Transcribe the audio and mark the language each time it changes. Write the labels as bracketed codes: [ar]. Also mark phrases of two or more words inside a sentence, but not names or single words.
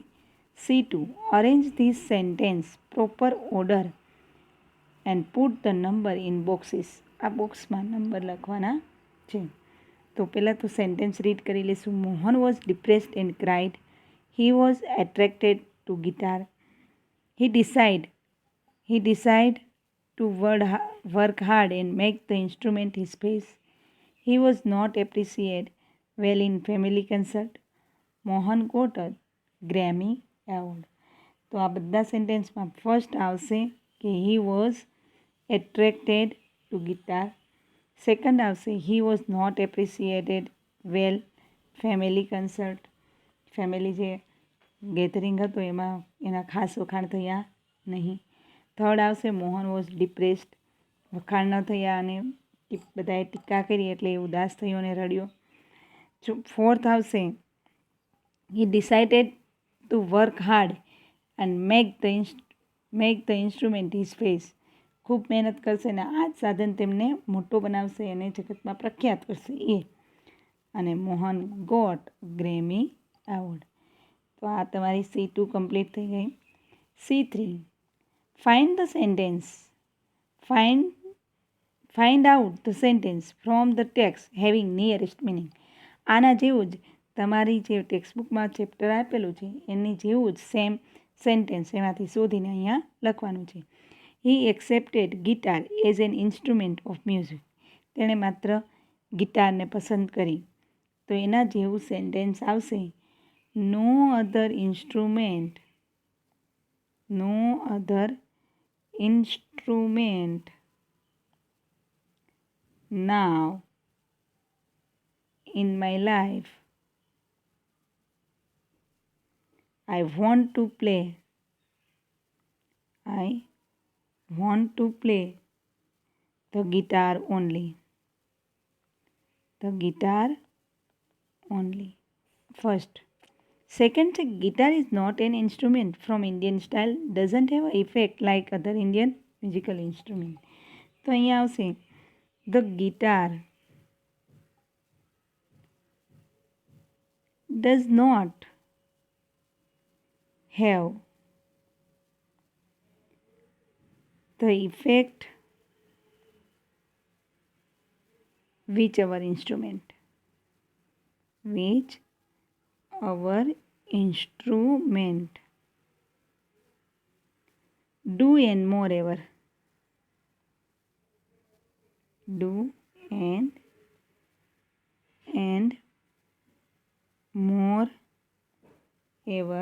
[en] C2, arrange this sentence proper order and put the number in boxes. [gu] આ બોક્સમાં નંબર લખવાના છે. તો પહેલાં તો [en] sentence read [gu] કરી લઈશું. [en] Mohan was depressed and cried. He was attracted to guitar. he decide to work hard and make the instrument his face. He was not appreciated well in family concert. Mohan got a Grammy Award. [gu] તો આ બધા સેન્ટેન્સમાં ફર્સ્ટ આવશે કે [en] he was attracted to guitar. સેકન્ડ આવશે he was not appreciated well family concert. [gu] ફેમિલી જે ગેધરિંગ હતો એમાં એના ખાસ વખાણ થયા નહીં. [en] થર્ડ આવશે Mohan was depressed. [gu] વખાણ ન થયા અને બધાએ ટીકા કરી એટલે એ ઉદાસ થયો અને રડ્યો. [en] ફોર્થ આવશે he decided to work hard and make the instrument his face. [gu] ખૂબ મહેનત કરશે અને આ જ સાધન તેમને મોટો બનાવશે અને જગતમાં પ્રખ્યાત કરશે એ. [en] અને Mohan got Grammy award. [gu] તો આ તમારી C2 કમ્પ્લીટ થઈ ગઈ. [en] C3, find the sentence. Find out the sentence from the text having nearest meaning. [gu] આના જેવું જ તમારી જે ટેક્સ્ટબુકમાં ચેપ્ટર આપેલું છે એની જેવું જ [en] same sentence [gu] એમાંથી શોધીને અહીંયા લખવાનું છે. [en] he accepted guitar as an instrument of music. [gu] તેણે માત્ર ગિટારને પસંદ કરી. તો એના જેવું સેન્ટેન્સ આવશે, [en] no other instrument now in my life I want to play the guitar only. First. Second, guitar is not an instrument from Indian style, doesn't have an effect like other Indian musical instrument. [gu] તો અહીંયા આવશે [en] the guitar does not have the effect which our instrument do and moreover do and more ever.